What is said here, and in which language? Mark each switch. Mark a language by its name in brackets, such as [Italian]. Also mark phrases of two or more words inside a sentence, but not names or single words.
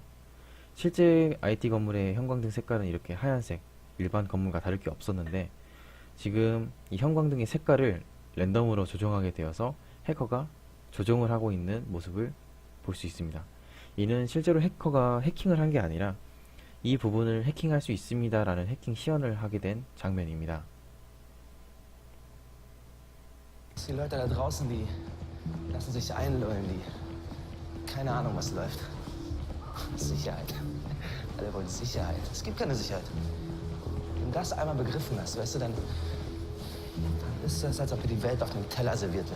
[Korean] 실제 IT 건물의 형광등 색깔은 이렇게 하얀색, 일반 건물과 다를 게 없었는데 지금 이 형광등의 색깔을 랜덤으로 조정하게 되어서 해커가 조정을 하고 있는 모습을 볼 수 있습니다. 이는 실제로 해커가 해킹을 한 게 아니라 이 부분을 해킹할 수 있습니다 라는 해킹 시연을 하게 된 장면입니다. [German] Die Leute da draußen, die lassen sich einlullen, die keine Ahnung, was läuft. Sicherheit. Alle wollen Sicherheit. Es gibt keine Sicherheit. Wenn du das einmal begriffen hast, weißt du, dann ist das, als ob dir die Welt auf dem Teller serviert wird.